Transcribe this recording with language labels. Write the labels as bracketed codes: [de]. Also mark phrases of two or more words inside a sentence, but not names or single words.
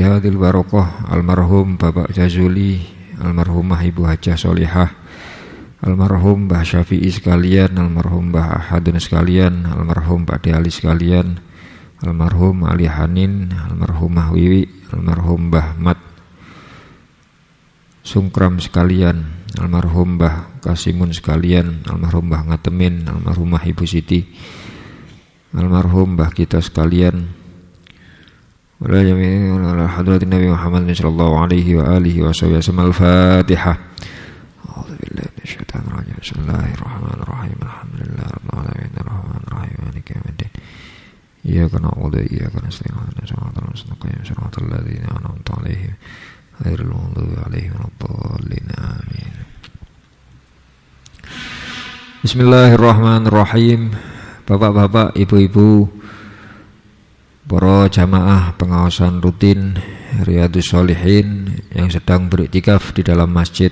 [ar] هذه البركة, [id] almarhum Bapak Jazuli, almarhumah Ibu Hajah Solihah, almarhum Mbah Syafi'i sekalian, almarhum Mbah Ahadun sekalian, almarhum Pak De Ali sekalian, almarhum Ali Hanin, almarhumah Wiwi, almarhum Mbah Mat Sungkram sekalian, almarhum Mbah Kasimun sekalian, almarhum Mbah Ngatemin, almarhumah Ibu Siti, almarhum Mbah kita sekalian, [ar] ولجميع على حضرة النبي محمد صلى الله عليه وعلى آله وسلم. الفاتحة. أعوذ بالله من الشيطان الرجيم. بسم الله الرحمن الرحيم. الحمد لله رب العالمين الرحمن الرحيم مالك يوم الدين. إياك نعبد وإياك نستعين. اهدنا الصراط المستقيم صراط الذين أنعمت عليهم غير المغضوب عليهم ولا الضالين. Amin. Bismillahirrahmanirrahim. [id] Bapak-bapak, ibu-ibu, para jamaah pengawasan rutin Riyadhus Shalihin yang sedang beriktikaf di dalam masjid.